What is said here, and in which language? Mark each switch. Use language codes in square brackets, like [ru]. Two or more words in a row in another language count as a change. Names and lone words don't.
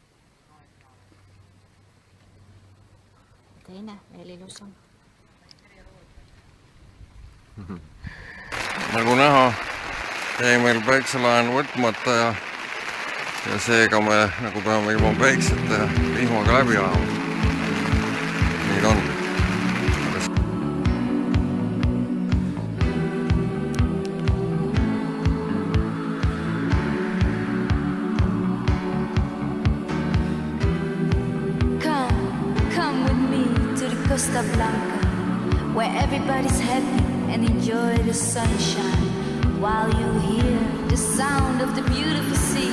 [et] Teine veel ilusam. Nagu näha, jäi meil päikselaen võtmata ja seega me nagu peame ilma päiksete vihmaga läbi ajama. Nii ta on. [en] Come with me to the Costa Blanca, where everybody's happy and enjoy the sunshine while you hear the sound of the beautiful sea.